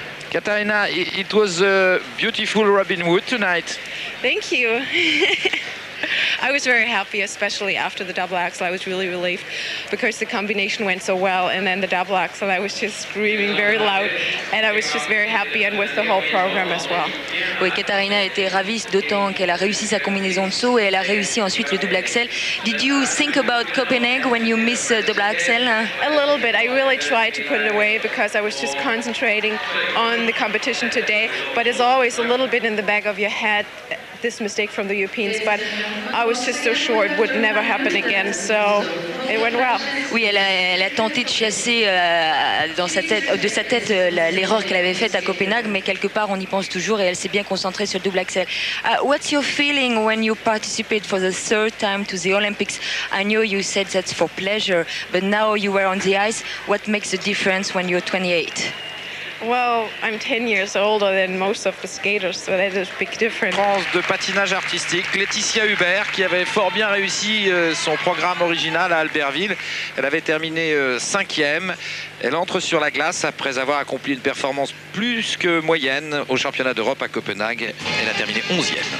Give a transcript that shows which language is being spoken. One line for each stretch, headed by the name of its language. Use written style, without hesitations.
English: Katharina, it was a beautiful Robin Hood tonight. Thank you. I was very happy, especially after the double axel. I was really relieved because the combination went so well, and then the double axel, I was just screaming very loud, and I was just very happy, and with the whole program as well.
French: Oui, Katharina était ravie d'autant qu'elle a réussi sa combinaison de saut et elle a réussi ensuite le double axel.
English: Did you think about Copenhagen when you miss double axel? A little bit. I really tried to put it away because I was just concentrating on the competition today, but it's always a little bit in the back of your head, this mistake from the Europeans, but I was just so sure it would never happen again, so it went well.
French: Oui, elle a tenté de chasser de sa tête l'erreur qu'elle avait faite à Copenhague, mais quelque part on y pense toujours et elle s'est bien concentrée sur le double axel.
English: What's your feeling when you participate for the third time to the Olympics? I know you said that's for pleasure, but now you were on the ice. What makes the difference when you're 28? Well, I'm 10 years older than most of the skaters, so that is a big difference.
French: France de patinage artistique, Laetitia Hubert, qui avait fort bien réussi son programme original à Albertville. Elle avait terminé 5e. Elle entre sur la glace après avoir accompli une performance plus que moyenne au championnat d'Europe à Copenhague. Elle a terminé 11e.